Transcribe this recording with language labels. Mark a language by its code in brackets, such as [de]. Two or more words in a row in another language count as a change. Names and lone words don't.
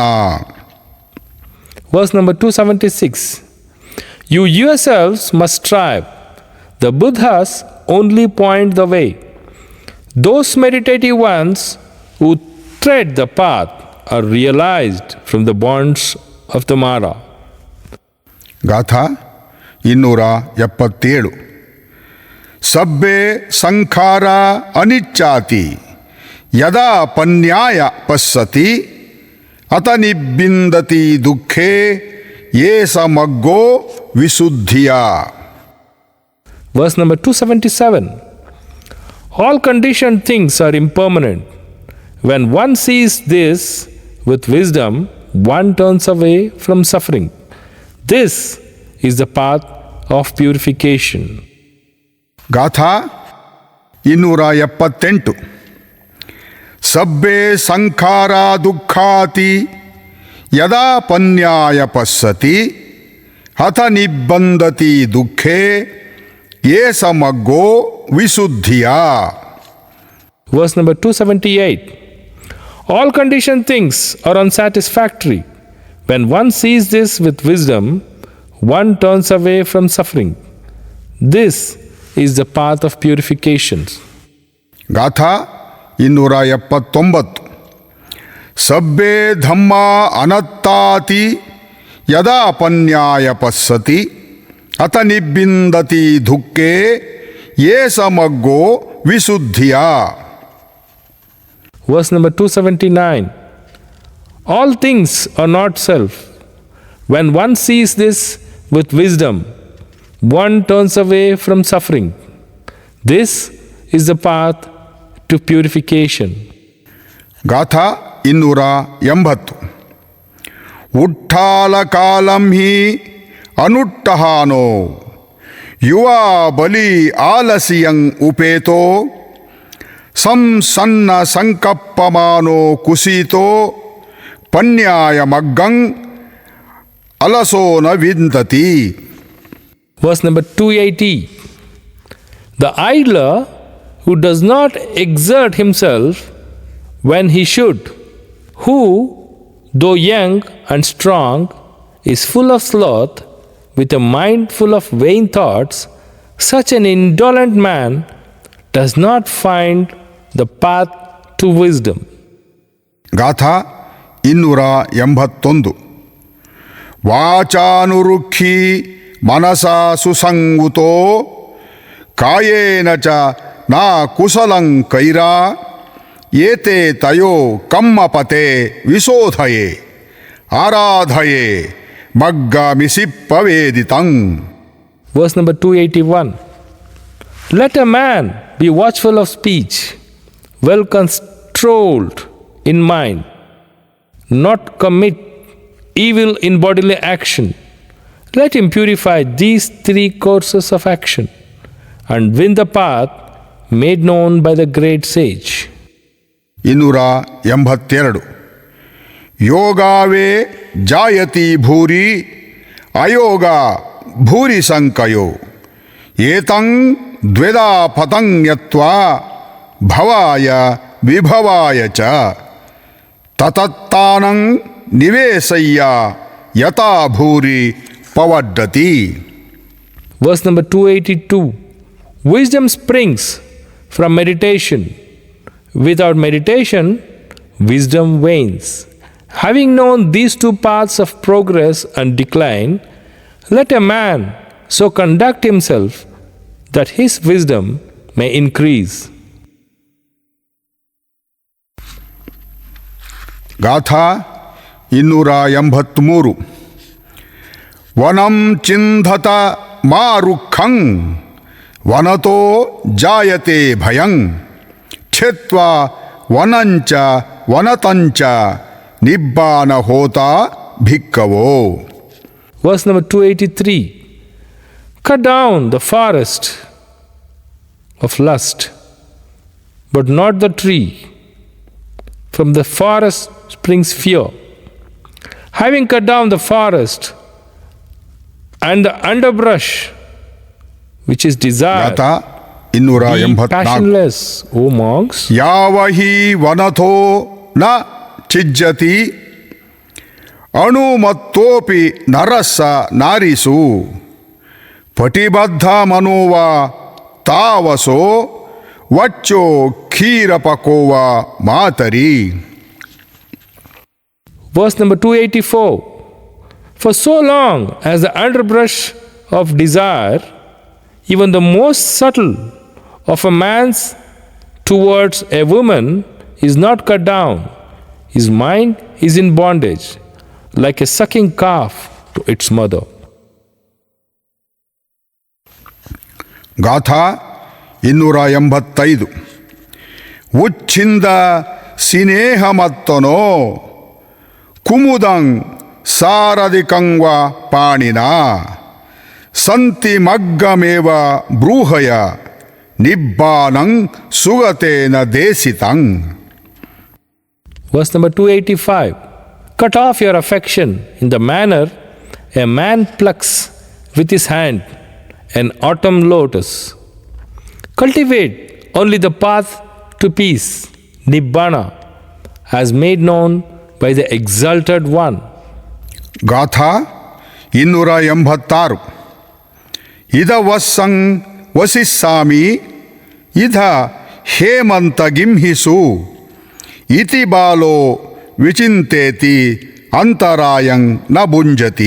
[en] Verse number 276. You yourselves must strive. The Buddhas only point the way. Those meditative ones who tread the path are realized from the bonds of the Mara. [pi] ಗಾಥಾ 277. ಸಬ್ಬೆ ಸಂಖಾರ ಅನಿಚ್ಚಾತಿ ಯದಾ ಪನ್ಯಾಯ ಪಶ್ಯತಿ ಅತ ನಿಬ್ಬಿಂದತಿ ದುಃಖೇ ಯೇ ಸಮಗ್ಗೋ ವಿಶುದ್ಧಿಯ. [en] Verse number 277. All conditioned things are impermanent. When one sees this with wisdom, one turns away from suffering. This is the path of purification. [pi] ಗಾಥಾ 278. ಸಬ್ಬೆ ಸಂಖಾರ ದುಃಖಾತಿ ಯದಾ ಪನ್ಯಾಯ ಪಶ್ಯತಿ ಹತ ನಿಬ್ಬಂದತಿ ದುಃಖೇ ಯೇ ಸಮಗ್ಗೋ ವಿಶುದ್ಧಿಯ. [en] Verse number 278. All conditioned things are unsatisfactory. When one sees this with wisdom, one turns away from suffering. This is the path of purification. [pi] ಗಾಥಾ 279. ಸಬ್ಬೆ ಧಮ್ಮ ಅನತ್ತಾತಿ ಯದಾ ಪನ್ಯಾಯ ಪಶ್ಯತಿ ಅತ ನಿಬ್ಬಿಂದತಿ ದುಃಖೇ ಯೇ ಸಮಗ್ಗೋ ವಿಶುದ್ಧಿಯ. [en] Verse number 279. All things are not self. When one sees this with wisdom, one turns away from suffering. This is the path to purification. [pi] ಗಾಥಾ 280. ಉಟ್ಟಾಲ ಕಾಲಂ ಹಿ ಅನುಟ್ಟಹಾನೋ ಯುವಾ ಬಲಿ ಆಲಸಿಯಂ ಉಪೇತೋ ಸಂಸನ್ನ ಸಂಕಪ್ಪಮಾನೋ ಕುಸಿತೋ ಪನ್ಯಾಯ ಮಗ್ಗಂ ಅಲಸೋ ನ ವಿಂದತಿ. [en] Verse number 280. The idler who does not exert himself when he should, who, though young and strong, is full of sloth, with a mind full of vain thoughts, such an indolent man does not find the path to wisdom. [pi] ಗಾಥಾ 281. ವಾಚಾನುರುಕ್ಷಿ ಮನಸಾ ಸುಸಂಗುತೋ ಕಾಯೇನ ಚ ನಾ ಕುಶಲಂ ಕೈರಾ ಏತೆ ತಯೋ ಕಮ್ಮಪತೆ ವಿಶೋಧಯೇ ಆರಾಧಯೇ ಮಗ್ಗಮಿಸಿಪ್ಪವೇದಿತಂ. [en] Verse number 281. Let a man be watchful of speech, well controlled in mind, not commit evil in bodily action. Let him purify these three courses of action and win the path made known by the great sage. [pi] 282 ಯೋಗಾವೇ ಜಾಯತಿ ಭೂರಿ ಅಯೋಗ ಭೂರಿ ಸಂಕಯೋ ಏತಂ ದ್ವಿಧಾ ಪತಂ ಯತ್ವಾ ಭವಾಯ ವಿಭವಾಯ ಚ ತತತ್ತಾನಂ ನಿವೇಶಯ್ಯ ಯಥಾ ಭೂರಿ ಪವಡ್ಡತಿ. [en] Verse number 282. Wisdom springs from meditation. Without meditation, wisdom wanes. Having known these two paths of progress and decline, let a man so conduct himself that his wisdom may increase. [pi] ಗಾಥಾ 283 ವನಂ ಚಿಂಧತ ಮಾ ರುಕ್ಷಂ ವನತೋ ಜಾಯತೆ ಭಯಂ ಕ್ಷೇತ್ವಾ ವನಂಚ ವನತಂಚ ನಿಬ್ಬಾನ ಹೋತ ಭಿಕ್ಕವೋ. [en] Verse number 283. Cut down the forest of lust, but not the tree. From the forest springs fear. Having cut down the forest and the underbrush, which is desire, [pi] ಗಾಥಾ [en] be 284 passionless, O monks. [pi] ಯಾವ ಹಿ ವನಥೋ ನ ಚಿಜ್ಜತಿ ಅಣುಮತ್ತೋಪಿ ನರಸ್ಸ ನಾರಿಸು ಪಟಿಬದ್ಧ ಮನೋವ ತಾವಸೋ ವಚ್ಚೋ ಕ್ಷೀರಪಕೋವ ಮಾತರಿ. [en] Verse number 284. For so long as the underbrush of desire, even the most subtle of a man's towards a woman, is not cut down, his mind is in bondage, like a sucking calf to its mother. [pi] ಗಾಥಾ 285 ಉಚ್ಛಿಂದ ಸಿನೇಹಮತ್ತನೋ ಕುಮುದಂ ಸಾರದಿಕಂವ ಪಾಣಿನ ಸಂತಿ ಮಗ್ಗಮೇವ ಬ್ರೂಹಯ ನಿಬ್ಬಾನಂ ಸುಗತೇನ ದೇಸಿತಂ. [en] Verse number 285. Cut off your affection in the manner a man plucks with his hand an autumn lotus. Cultivate only the path to peace, Nibbana, as made known by the exalted one. [pi] ಗಾಥಾ 286 ಇದ ವಸ್ಸಂ ವಸಿಸ್ಸಾಮಿ ಇದ ಹೇಮಂತ ಗಿಂಹಿಸು ಇತಿ ಬಾಲೋ ವಿಚಿಂತೇತಿ ಅಂತರಾಯಂ ನ ಭುಂಜತಿ.